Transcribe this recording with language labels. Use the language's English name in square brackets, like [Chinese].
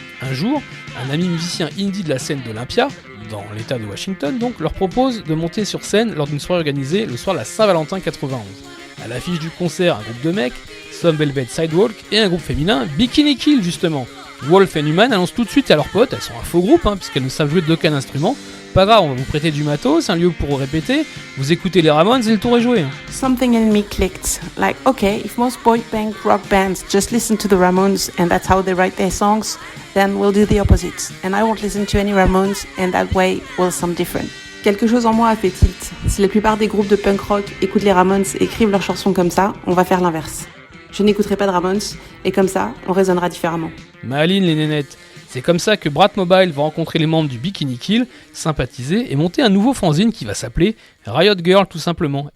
[French] Un jour, un ami musicien indie de la scène d'Olympia, dans l'état de Washington donc, leur propose de monter sur scène lors d'une soirée organisée le soir de la Saint-Valentin 91. À l'affiche du concert, un groupe de mecs, Some Velvet Sidewalk, et un groupe féminin, Bikini Kill justement. Wolf et Newman annoncent tout de suite à leurs potes, elles sont un faux groupe puisqu'elles ne savent jouer d'aucun instrument. Pas grave, on va vous prêter du matos, un lieu pour répéter, vous écoutez les Ramones et le tour est joué. [English] Something in me clicked. Like, okay, if most boy band rock bands just listen to the Ramones and that's how they write their songs, then we'll do the opposite. And I won't listen to any Ramones and that way will sound different. [French] Quelque chose en moi a fait tilt. Si la plupart des groupes de punk rock écoutent les Ramones et écrivent leurs chansons comme ça, on va faire l'inverse. Je n'écouterai pas de Ramones et comme ça, on raisonnera différemment. Maline les nénettes. C'est comme ça que Bratmobile va rencontrer les membres du Bikini Kill, sympathiser et monter un nouveau fanzine qui va s'appeler Riot Girl tout simplement.